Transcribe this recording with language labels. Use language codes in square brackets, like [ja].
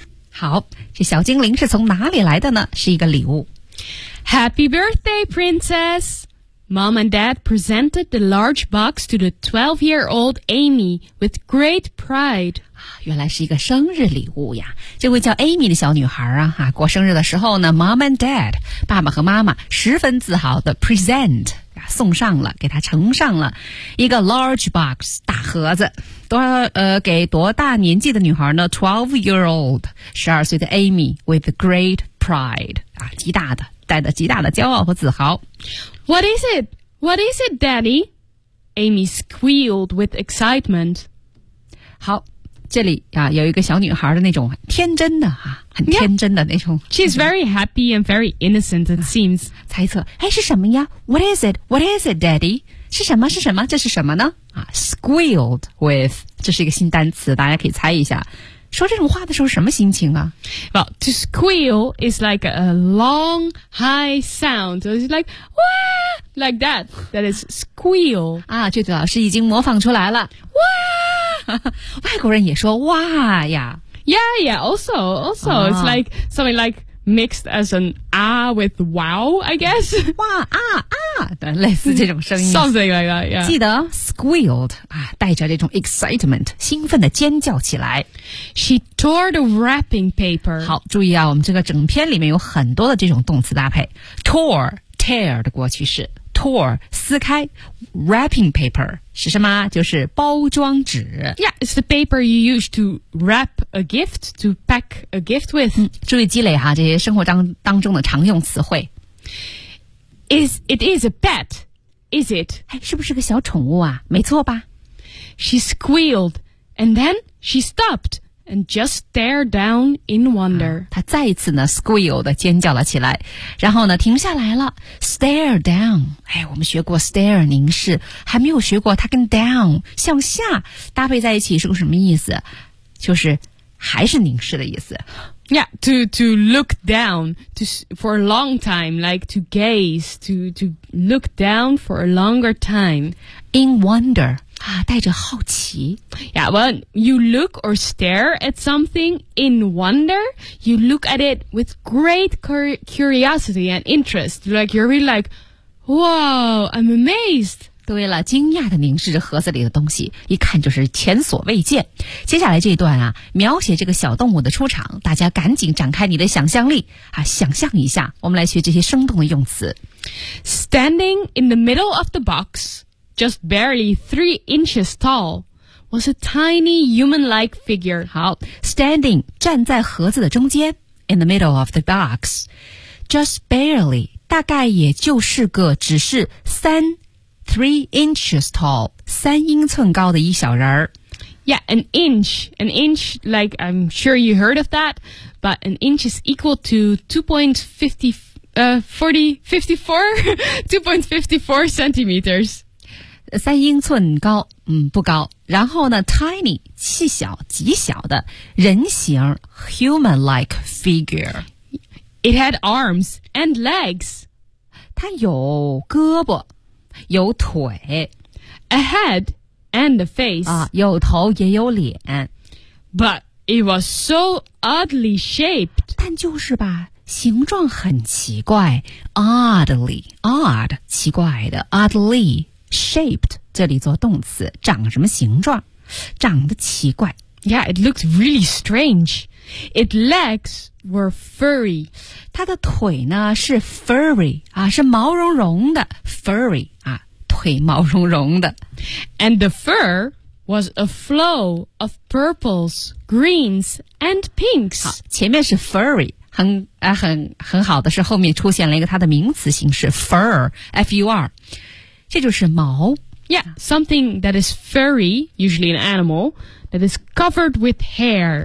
[zh] 好，这小精灵是从哪里来的呢？是一个礼物。 [en] Happy birthday, princess! Mom and Dad presented the large box to the 12-year-old Amy with great pride. [zh] 原来是一个生日礼物呀！这位叫 Amy 的小女孩啊，哈，过生日的时候呢 ， [en] Mom and Dad [zh] 爸爸和妈妈十分自豪的 present。送上了，给他呈上了一个 [en] large box [zh] 大盒子，给多大年纪的女孩呢 ？ [en] 12-year-old [zh] 12岁的 Amy [en] with great pride [zh] 啊，极大的带着极大的骄傲和自豪。 [en] What is it? What is it, Daddy? Amy squealed with excitement. [zh] 好，这里啊有一个小女孩的那种天真的啊，很天真的那种。 [en] Yeah. She's very happy and very innocent, it seems. [zh] 猜测，哎，是什么呀 ？ [en] What is it? What is it, Daddy? [zh] 是什么？是什么？这是什么呢？啊 ， [en] squealed with， [zh] 这是一个新单词，大家可以猜一下。说这种话的时候什么心情啊 [en] ？Well, to squeal is like a long, high sound. It's like wah, like that. That is squeal. [zh] 啊，这位老师已经模仿出来了。 Wah, 外国人也说哇呀。 [en] Yeah, yeah. Also,、啊、it's like something like. Mixed as an ah with wow, I guess. [zh] 哇啊啊，类似这种声音。 [en] Something like that, yeah. [zh] 记得 squealed, 啊，带着这种 excitement, 兴奋地尖叫起来。 [en] She tore the wrapping paper. [zh] 好，注意啊，我们这个整篇里面有很多的这种动词搭配。 Tore, tear 的过去式。 Tore, 撕开。 [en] Wrapping paper, [zh] 是什么？就是包装纸。 [en] Yeah, it's the paper you use to wrap a gift, to pack a gift with.、 [zh] 注意积累哈，这些生活当中的常用词汇。 [en] It is a pet, is it? [zh] 哎，是不是个小宠物啊？没错吧。 [en] She squealed, and then she stopped, and just stare down in wonder.、 [zh] 啊、他再一次呢 squeal 的尖叫了起来，然后呢停下来了 [en] stare down。 [zh] 哎，我们学过 stare 凝视，还没有学过它跟 down 向下搭配在一起是个什么意思，就是还是凝视的意思。 [en] Yeah, to look down to, for a long time, like to gaze, to look down for a longer time. In wonder, [zh] 啊，带着好奇。 [en] Yeah, when you look or stare at something in wonder, you look at it with great curiosity and interest. Like, you're really like, wow, I'm amazed. [zh] 对了，惊讶地凝视着盒子里的东西，一看就是前所未见。接下来这一段啊，描写这个小动物的出场，大家赶紧展开你的想象力啊，想象一下，我们来学这些生动的用词。 [en] Standing in the middle of the box, just barely 3 inches tall, was a tiny human-like figure. [zh] 好 ，standing 站在盒子的中间 ， [en] in the middle of the box, just barely [zh] 大概也就是个只是三。 [en] 3 inches tall, [zh] 三英寸高的一小人儿。 [en] Yeah, an inch, like I'm sure you heard of that, but an inch is equal to 2.54 centimeters. [zh] 三英寸高，嗯，不高。然后呢 ,tiny, 细小，极小的，人形 , [en] human-like figure. It had arms and legs. [zh] 它有胳膊。有腿 [en] ，a head and a face [zh] 啊，有头也有脸 [en] ，but it was so oddly shaped. [zh] 但就是吧，形状很奇怪 ，oddly, odd, 奇怪的 ， [en] oddly shaped. [zh] 这里做动词，长什么形状？长得奇怪。 [en] Yeah, it looked really strange. Its legs were furry. [zh] 它的腿呢是 furry 啊，是毛茸茸的 furry 啊，腿毛茸茸的。 [en] And the fur was a flow of purples, greens, and pinks. [zh] 好，前面是 furry， 很好的是后面出现了一个它的名词形式 fur, F-U-R， 这就是毛。 [en] Yeah, something that is furry, usually an animal, that is covered with hair.